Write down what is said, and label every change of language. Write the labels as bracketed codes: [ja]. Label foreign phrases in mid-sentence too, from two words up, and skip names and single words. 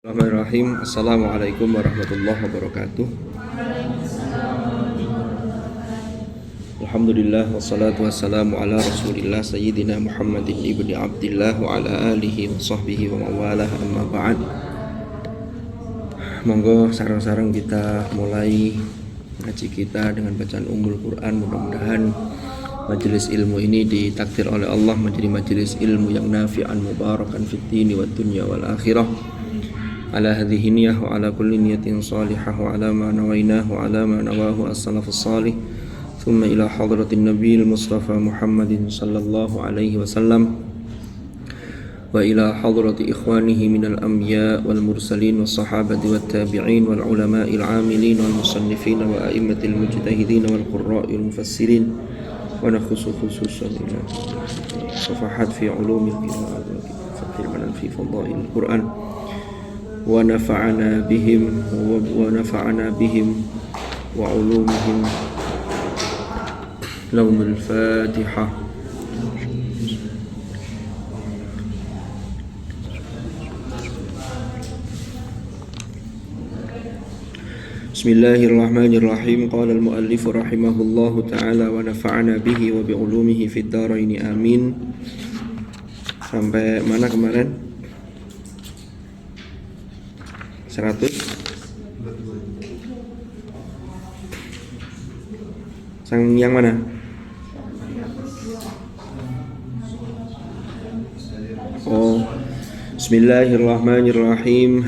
[ar] بسم الله الرحمن الرحيم السلام عليكم ورحمة الله وبركاته. الحمد لله والصلاة والسلام على رسول الله سيدنا محمد ابن عبد الله وعلى آله وصحبه ومن والاه أما بعد. [jv] Monggo sareng-sareng [id] kita mulai ngaji kita dengan bacaan Ummul Quran. Mudah-mudahan majelis ilmu ini ditakdir oleh Allah menjadi majelis ilmu yang [ar] نافعا مباركا في الدين والدنيا والآخرة. على هذه النية وعلى كل نية صالحة وعلى ما نويناه وعلى ما نواه السلف الصالح ثم إلى حضرة النبي المصطفى محمد صلى الله عليه وسلم وإلى حضرة إخوانه من الأنبياء والمرسلين والصحابة والتابعين والعلماء العاملين والمصنفين وأئمة المجتهدين والقراء المفسرين ونخص خصوصا إلى صفحات في علوم القراءات وفتح المنان في فضائل القرآن ونفعنا بهم وعلومهم. لهم الفاتحة. Bismillahirrahmanirrahim. قال المؤلف رحمه الله تعالى ونفعنا به وبعلومه في الدارين آمين. [id] Sampai mana kemarin? 100 yang mana? [ar] Oh, Bismillahirrahmanirrahim.